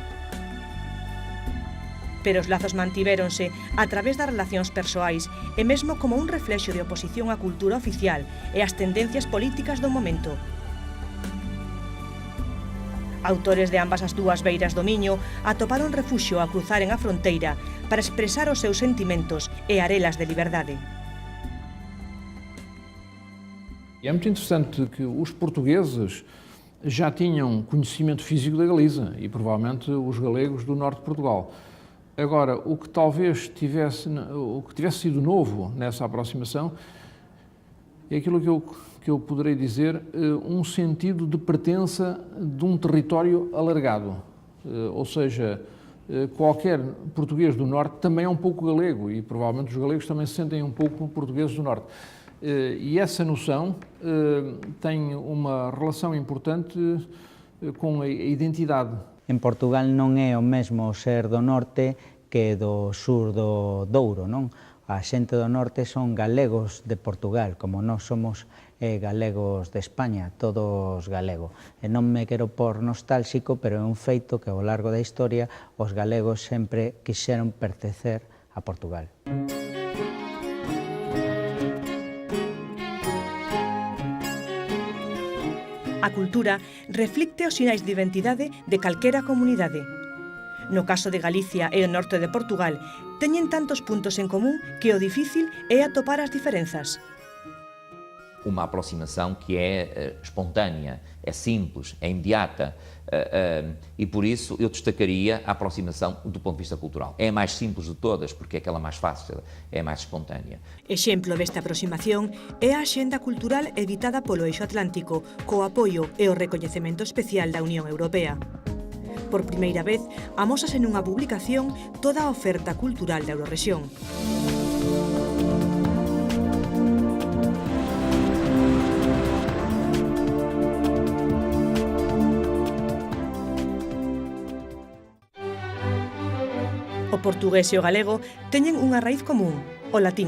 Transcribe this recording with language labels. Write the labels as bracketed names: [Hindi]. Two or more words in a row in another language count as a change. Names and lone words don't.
[Galician] Pero os lazos mantivéronse a través das relacións persoais e mesmo como un reflexo de oposición á cultura oficial e ás tendencias políticas do momento. Autores de ambas as dúas beiras do Miño atoparon refuxio a cruzaren a fronteira para expresar os seus sentimentos e arelas de liberdade. [Portuguese] É muito interessante que os portugueses já tinham conhecimento físico da Galiza e provavelmente os galegos do norte de Portugal. Agora, o que talvez tivesse sido novo nessa aproximação é aquilo que eu poderei dizer, um sentido de pertença de um território alargado. Ou seja, qualquer português do norte também é um pouco galego e provavelmente os galegos também se sentem um pouco portugueses do norte. E essa noção tem uma relação importante com a identidade. [Galician] En Portugal non é o mesmo ser do norte que do sur do Douro, non? A xente do norte son galegos de Portugal, como nós somos galegos de España, todos galegos. E non me quero por nostálxico, pero é un feito que ao largo da historia os galegos sempre quixeron pertencer a Portugal. A cultura reflicte os sinais de identidade de calquera comunidade. No caso de Galicia e o norte de Portugal, teñen tantos puntos en común que o difícil é atopar as diferenzas. [Portuguese] Uma aproximação que é espontânea, é simples, é imediata e por isso eu destacaria a aproximação do ponto de vista cultural. É a mais simples de todas porque é aquela mais fácil, é a mais espontânea. [Galician] Exemplo desta aproximación é a Axenda Cultural editada polo Eixo Atlántico co apoio e o recoñecemento especial da Unión Europea. Por primeira vez, amósase nunha publicación toda a oferta cultural da Eurorrexión. O portugués e o galego teñen unha raíz común, o latín.